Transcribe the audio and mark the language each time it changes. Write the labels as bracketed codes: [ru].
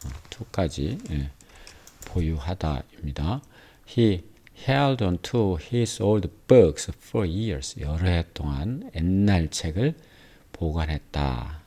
[ko] to까지 보유하다입니다. [en] He held on to his old books for years. [ko] 여러 해 동안 옛날 책을 보관했다.